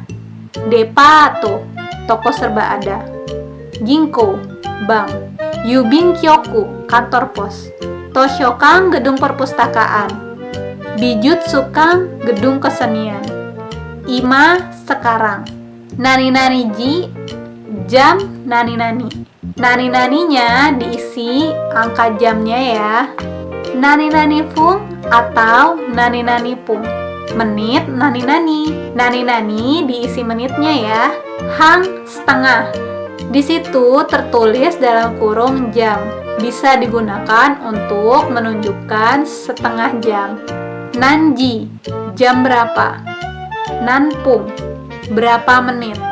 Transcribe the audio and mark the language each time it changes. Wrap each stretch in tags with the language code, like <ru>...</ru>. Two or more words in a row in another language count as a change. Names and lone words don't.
<id>Depato, toko serba ada. Ginko, bank. Yubinkyoku, kantor pos. Toshokan, gedung perpustakaan. Bijutsukan, gedung kesenian. Ima, sekarang. Nani-nani-ji, jam nani-nani. Nani-naninya diisi angka jamnya ya.</id> <ja>Nani-nani fung</ja> <id>atau</id> <ja>nani-nani pung.</ja> <id>Menit nani-nani. Nani-nani diisi menitnya ya. Han, setengah. Di situ tertulis dalam kurung jam. Bisa digunakan untuk menunjukkan setengah jam. Nanji, jam berapa. Nanpung, berapa menit.</id>